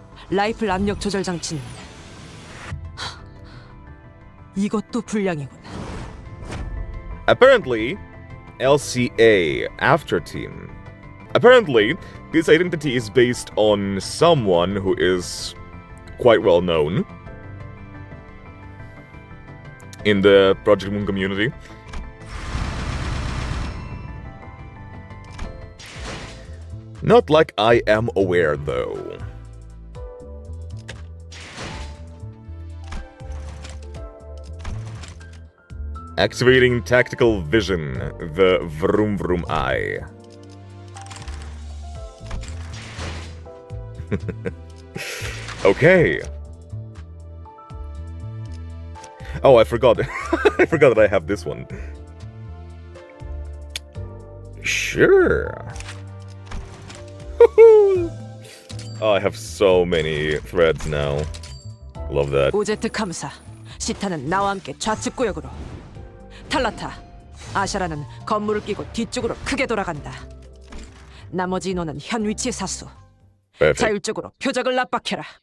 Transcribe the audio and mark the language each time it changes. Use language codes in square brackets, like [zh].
[ko] 라이플 압력 조절 장치는 이것도 불량이군. [en] Apparently, LCA after team. Apparently, this identity is based on someone who is quite well known in the Project Moon community. Not like I am aware, though. Activating tactical vision, the vroom vroom eye. Okay. Oh, I forgot. I forgot that I have this one. Sure. Oh, I have so many threads now. Love that. [ko] 오제트 감사. 시타는 나와 함께 좌측 구역으로. 탈라타. 아샤라는 건물을 끼고 뒤쪽으로 크게 돌아간다. 나머지 인원은 현 위치에 사수. [en] Perfect. [ko] 자율적으로 표적을 압박해라.